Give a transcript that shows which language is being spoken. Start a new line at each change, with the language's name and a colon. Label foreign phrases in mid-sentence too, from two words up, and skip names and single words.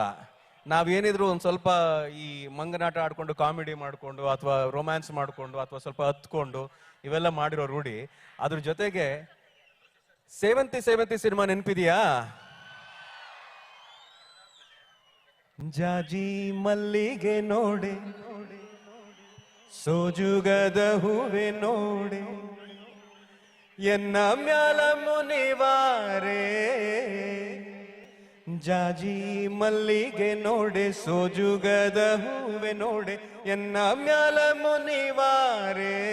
Kannada: ನಾವೇನಿದ್ರು ಒಂದ್ ಸ್ವಲ್ಪ ಈ ಮಂಗನಾಟ ಆಡ್ಕೊಂಡು ಕಾಮಿಡಿ ಮಾಡ್ಕೊಂಡು ಅಥವಾ ರೊಮ್ಯಾನ್ಸ್ ಮಾಡ್ಕೊಂಡು ಅಥವಾ ಸ್ವಲ್ಪ ಹತ್ಕೊಂಡು ಇವೆಲ್ಲ ಮಾಡಿರೋ ರೂಢಿ. ಅದ್ರ ಜೊತೆಗೆ ಸೇವಂತಿ ಸೇವಂತಿ ಸಿನಿಮಾ ನೆನ್ಪಿದ್ಯಾ? ಜಾಜಿ ಮಲ್ಲಿಗೆ ನೋಡೆ, ಸೋಜುಗದ ಹೂವೆ ನೋಡೆ, ಎನ್ನ ಮ್ಯಾಲ ಮುನಿವಾರೆ. ಜಾಜಿ ಮಲ್ಲಿಗೆ ನೋಡೆ, ಸೋಜುಗದ ಹೂವೆ ನೋಡೆ, ಎನ್ನ ಮ್ಯಾಲ ಮುನಿವಾರೆ.